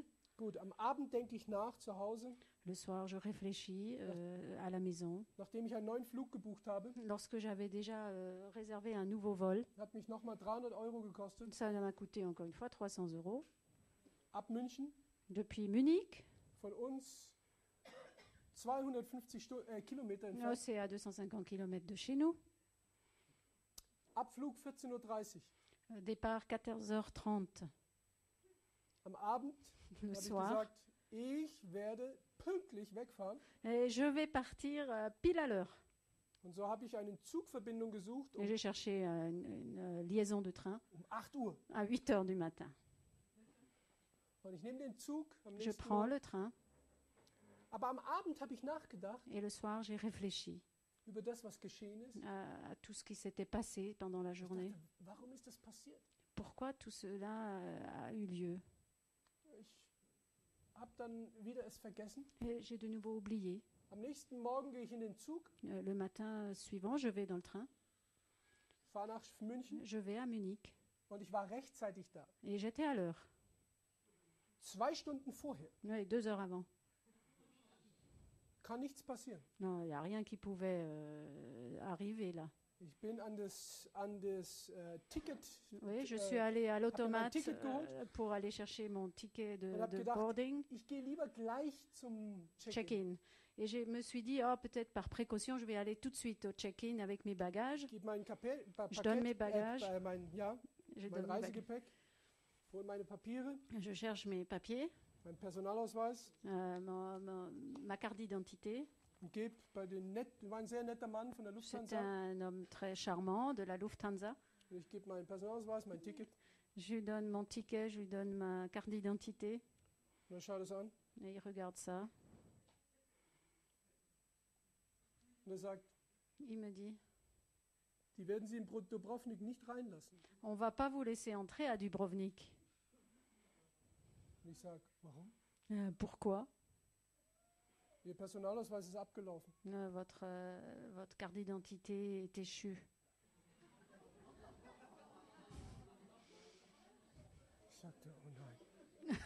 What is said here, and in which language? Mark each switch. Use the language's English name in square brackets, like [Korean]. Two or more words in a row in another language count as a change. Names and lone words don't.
[German] Gut, am Abend denke ich nach zu Hause, [French] Le soir, je réfléchis à la maison. [German] nachdem ich einen neuen Flug gebucht habe. [French] Lorsque j'avais déjà réservé un nouveau vol, [German] Hat mich nochmal 300 Euro gekostet. [French] ça m'a coûté encore une fois 300 €. [German] Ab München. [French] Depuis Munich, [German] Von uns 250 Kilometer entfernt. [French] c'est à 250 km de chez nous. [German] Abflug 14:30 Uhr. [French] Départ 14h30 [German] Am Abend [French] le [German] habe ich [French] soir. [German] gesagt, ich werde pünktlich wegfahren. [French] Et je vais partir pile à l'heure. [German] Und so habe ich eine Zugverbindung gesucht [French] Et j'ai cherché une liaison de train [German] um 8 Uhr. [French] à 8 heures du matin. [German] Und ich nehme den Zug am [French] Je [German] nächsten [French] prends [German] Morgen. [French] le train [German] Aber am Abend habe ich nachgedacht [French] et le soir, j'ai réfléchi [German] über das, was geschehen ist. [French] à tout ce qui s'était passé pendant la [German] Ich [French] journée. [German] dachte, warum ist das passiert? [French] Pourquoi tout cela a eu lieu? [German] Ich habe dann wieder es vergessen. [French] Et j'ai de nouveau oublié. [German] Am nächsten Morgen gehe ich in den Zug, [French] Le matin suivant, je vais dans le train. [German] fahre nach München [French] Je vais à Munich. [German] und ich war rechtzeitig da. [French] Et j'étais à l'heure. [German] 2 Stunden vorher. [French] Oui, 2 heures avant. [German] Kann nichts passieren. [French] Non, il n'y a rien qui pouvait arriver là. [German] Ich bin an das Ticket. [French] Oui, je suis allée à l'automate [German] ticket geholt. [French] pour aller chercher mon ticket [German] Und hab [French] de [German] gedacht, [French] boarding, [German] Ich gehe lieber gleich zum Check-in. [French] check-in. Et je me suis dit, oh, peut-être par précaution, je vais aller tout de suite au check-in avec mes bagages. [German] Ich gebe mein [French] Je donne mes bagages. [German] mein [French] Je, donne mes bagages. [German] Reisegepäck, hole meine Papiere, [French] Je cherche mes papiers, [German] meinen Personalausweis [French] ma carte d'identité. [German] und gebe bei den war ein sehr netter Mann von der [French] C'était Lufthansa. un homme très charmant de la Lufthansa. [German] Und ich gebe meinen Personalausweis, mein Ticket. [French] Je lui donne mon ticket, je lui donne ma carte d'identité. [German] Und er schaut es an [French] Et il regarde ça. [German] und er sagt, [French] Il me dit, [German] die werden Sie in Dubrovnik nicht reinlassen. [French] on va pas vous laisser entrer à Dubrovnik. [German] Und ich sage, warum? [French] Pourquoi? [German] Ihr Personalausweis ist abgelaufen. [French] Votre carte d'identité est échue. [German] Ich sagte, oh nein.